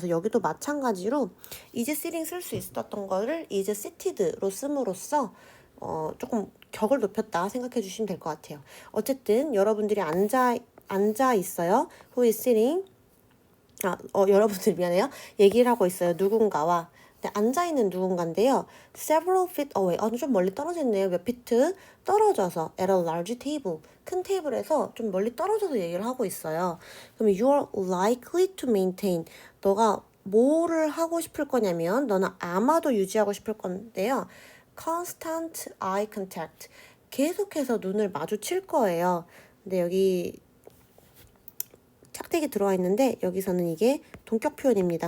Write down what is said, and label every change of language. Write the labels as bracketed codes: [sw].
[ko] 그래서 여기도 마찬가지로 is sitting 쓸 수 있었던 거를 is seated로 씀으로써 조금 격을 높였다 생각해 주시면 될 것 같아요. 어쨌든 여러분들이 앉아 있어요. [en] Who is sitting? [ko] 여러분들 미안해요. 얘기를 하고 있어요. 누군가와. 네, 앉아있는 누군가인데요. [en] Several feet away. [ko] 좀 멀리 떨어져 있네요. 몇 피트 떨어져서 [en] at a large table. [ko] 큰 테이블에서 좀 멀리 떨어져서 얘기를 하고 있어요. [en] 그러면 you are likely to maintain. [ko] 너가 뭐를 하고 싶을 거냐면 너는 아마도 유지하고 싶을 건데요. [en] Constant eye contact. [ko] 계속해서 눈을 마주칠 거예요. 근데 여기 착택이 들어와 있는데 여기서는 이게 동격 표현입니다.